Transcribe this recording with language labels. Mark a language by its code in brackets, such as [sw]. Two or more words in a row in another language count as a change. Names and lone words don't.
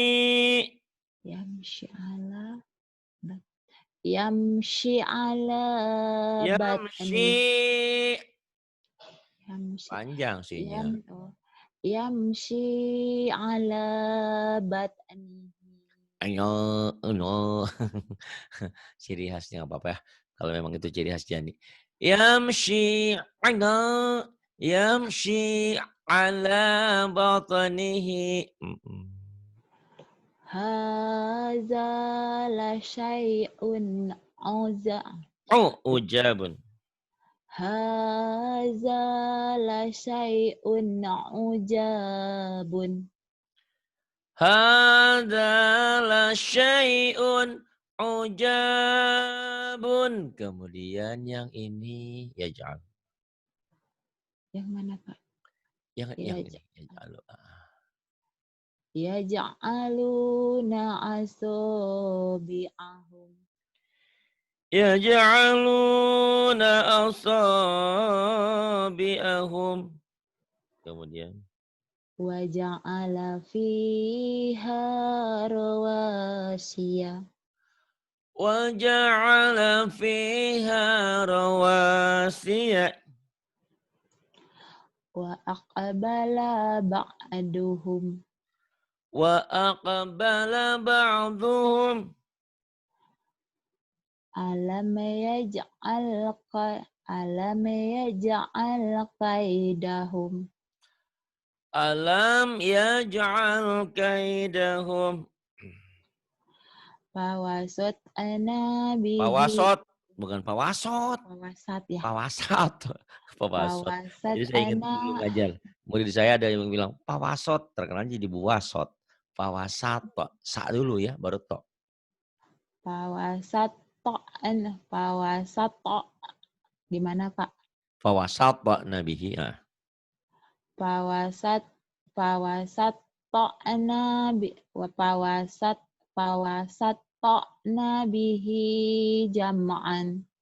[ar] يمشي على يمشي على بطني يمشي. يمشي [id] Panjang sihnya. [ar] يم أوه، يمشي على بطني [id] Ayo, no. Ciri khasnya nggak apa-apa ya. Kalau memang itu ciri khas Jani. [ar] يمشي أنا. يمشي على بطنه. هذا لشيء عزى أوه، عجاب. هذا لشيء عجاب هذا لشيء عجاب. [id] Kemudian yang ini ya jangan. yang mana Pak Yang ya ini ya jangan. [ar] يجعلون أصابعهم يجعلون أصابعهم. [id] Kemudian [ar] وجعل فيها رواسي وجعل فيها رواسي وأقبل بعضهم وأقبل بعضهم ألم يجعل كيدهم ألم يجعل كيدهم. فوسطن به [id] Pawasot, bukan pawasot. [ar] فوسطن يا [id] Pawasat. Pawasot. [ar] فوسطن [id] Jadi saya ingat ana dulu ngajar. Murid saya ada yang bilang pawasot, terkenal jadi buwasot. Pawasat, Pak. Sa dulu ya, baru tok. [ar] فوسطن فوسطن [id] gimana Pak Pawasat, Pak Nabihi. Nah. [ar] فوسطن فوسطن نبي وفوسطن نبه جمعا